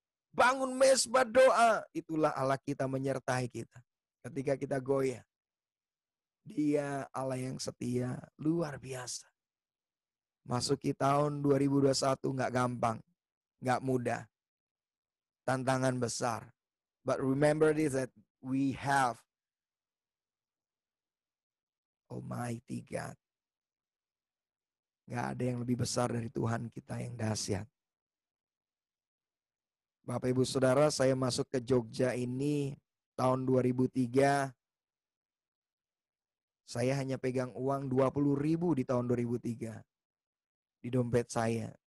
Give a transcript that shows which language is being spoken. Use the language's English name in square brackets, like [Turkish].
[Indonesian] Bangun mesbah doa, itulah Allah kita menyertai kita. Ketika kita goyah, Dia Allah yang setia, luar biasa. Masuki tahun 2021 nggak gampang, nggak mudah. Tantangan besar. [English] But remember this, that we have Almighty God. [Indonesian] Nggak ada yang lebih besar dari Tuhan kita yang dahsyat. Bapak Ibu Saudara, saya masuk ke Jogja ini tahun 2003. Saya hanya pegang uang 20.000 di tahun 2003 di dompet saya.